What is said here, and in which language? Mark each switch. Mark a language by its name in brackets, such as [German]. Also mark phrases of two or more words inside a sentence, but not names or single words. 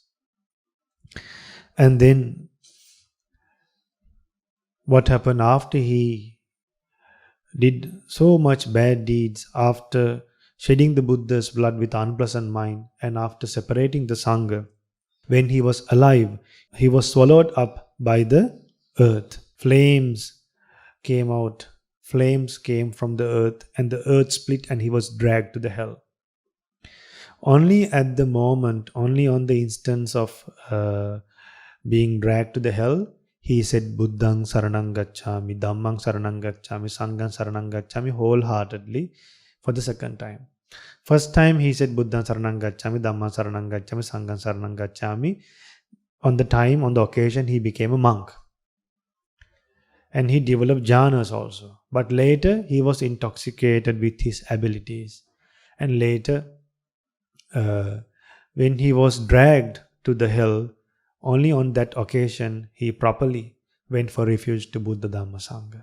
[English] And then what happened after he did so much bad deeds, after shedding the Buddha's blood with unpleasant mind, and after separating the Sangha, when he was alive, he was swallowed up by the earth. Flames came out. Flames came from the earth, and the earth split and he was dragged to the hell. Only at the moment, only on the instance of being dragged to the hell, he said, [Pali] Buddhang saranang gacchami, Dhammang saranang gacchami, Sanghang saranang gacchami [English] wholeheartedly for the second time. First time he said [Pali] Buddhang saranang gacchami, Dhammang saranang gacchami, Sanghang saranang gacchami. [English] On the occasion, he became a monk. And he developed jhanas also. But later, he was intoxicated with his abilities. And later, when he was dragged to the hell, only on that occasion, he properly went for refuge to Buddha Dhamma Sangha.